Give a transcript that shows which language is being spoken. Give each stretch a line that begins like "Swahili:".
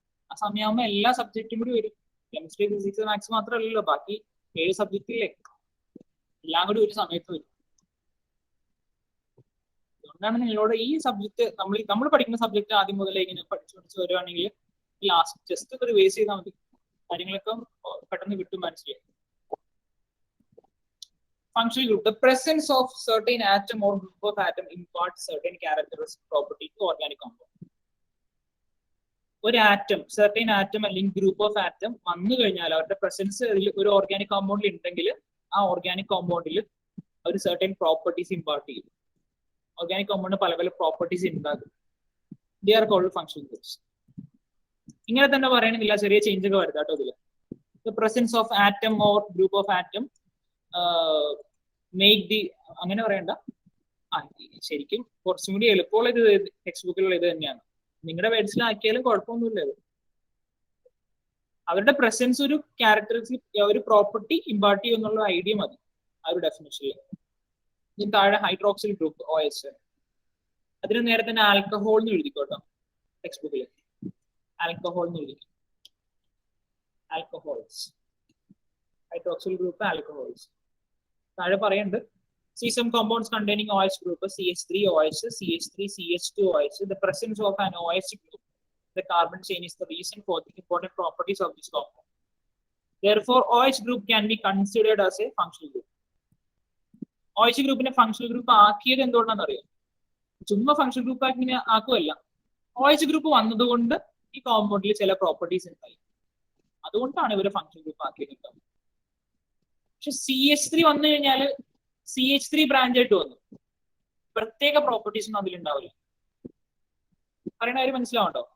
Malayalam: ആ സമയമാകുമ്പോൾ എല്ലാ സബ്ജക്റ്റും കൂടി വരും. കെമിസ്ട്രി, ഫിസിക്സ്, മാത്സ് മാത്രമല്ലല്ലോ, ബാക്കി 7 സബ്ജക്റ്റില്ലേ, എല്ലാം കൂടി ഒരു സമയത്ത് വരും. അതുകൊണ്ടാണ് നിങ്ങളോട് ഈ സബ്ജക്ട് നമ്മൾ പഠിക്കുന്ന സബ്ജക്ട് ആദ്യം മുതലേ ഇങ്ങനെ പഠിച്ചു വരുവാണെങ്കിൽ ലാസ്റ്റ് ജസ്റ്റ് ഒരു റിവൈസ് ചെയ്താൽ മതി. കാര്യങ്ങളൊക്കെ പെട്ടെന്ന് കിട്ടും, മനസ്സിലായി.
English: Functional group. The presence of certain atom or group of atom imparts certain characteristic property to organic compound.
Malayalam: ഒരു ആറ്റം, certain atom അല്ലെങ്കിൽ ഗ്രൂപ്പ് ഓഫ് ആറ്റം വന്നു കഴിഞ്ഞാൽ അവരുടെ പ്രസൻസ് ഒരു ഓർഗാനിക് കോമ്പൗണ്ടിൽ ഉണ്ടെങ്കിൽ ആ ഓർഗാനിക് കോമ്പൗണ്ടിൽ ഒരു certain പ്രോപ്പർട്ടീസ് ഇമ്പാർട്ട് ചെയ്യും. ഓർഗാനിക് കോമ്പൗണ്ട് പല പല പ്രോപ്പർട്ടീസ് ഉണ്ടാകും.
English: They are called functional groups.
Malayalam: ഇങ്ങനെ തന്നെ പറയണമെന്നില്ല, ചെറിയ ചേഞ്ച് ഒക്കെ വരുത്താട്ടോ ഇതില്.
English: The presence of atom or group of atom make the,
Malayalam: അങ്ങനെ പറയണ്ട. ശരിക്കും കുറച്ചും കൂടി എളുപ്പമുള്ള ഇത് ടെക്സ്റ്റ് ബുക്കിലുള്ള ഇത് തന്നെയാണ്. നിങ്ങളുടെ വേർഡ്സിലാക്കിയാലും കുഴപ്പമൊന്നുമില്ല. ഇത് അവരുടെ പ്രസൻസ് ഒരു ക്യാരക്ടറിസ്റ്റിക്, ഒരു പ്രോപ്പർട്ടി ഇമ്പാർട്ട് ചെയ്യും എന്നുള്ള ഐഡിയ മതി ആ ഒരു ഡെഫിനിഷനിൽ. ഇതിന് താഴെ ഹൈഡ്രോക്സിൽ ഗ്രൂപ്പ് OH, അതിന് നേരെ തന്നെ ആൽക്കഹോൾ എന്ന് എഴുതിക്കോട്ടോ ടെക്സ്റ്റ് ബുക്കിൽ. ആൽക്കഹോൾ എന്ന് എഴുതിക്കും. Alcohols, hydroxyl group alcohols. താഴെ പറയുന്നുണ്ട്
English: see some compounds containing OH group CH3OH, CH3, CH2OH. The presence of an OH group, the carbon chain, is the reason for the important properties of this compound. Therefore, OH group can be considered as a functional group.
Malayalam: OH ഗ്രൂപ്പിനെ functional group ആക്കിയത് എന്തുകൊണ്ടാണെന്ന് അറിയാം? ചുമ്മാ functional group ആക്കി ആക്കുമല്ല. OH group വന്നതുകൊണ്ട് ഈ കോമ്പൗണ്ടിൽ ചില പ്രോപ്പർട്ടീസ് ഉണ്ടായി, അതുകൊണ്ടാണ് ഇവരെ ഫംഗ്ഷണൽ ഗ്രൂപ്പ് ആക്കിയിട്ടുണ്ടാവുക. പക്ഷെ CH3 വന്നു കഴിഞ്ഞാൽ CH3 ബ്രാഞ്ച് ആയിട്ട് വന്നു, പ്രത്യേക പ്രോപ്പർട്ടീസ് ഒന്നും അതിലുണ്ടാവില്ല. പറയുന്ന കാര്യം മനസ്സിലാവുണ്ടോ?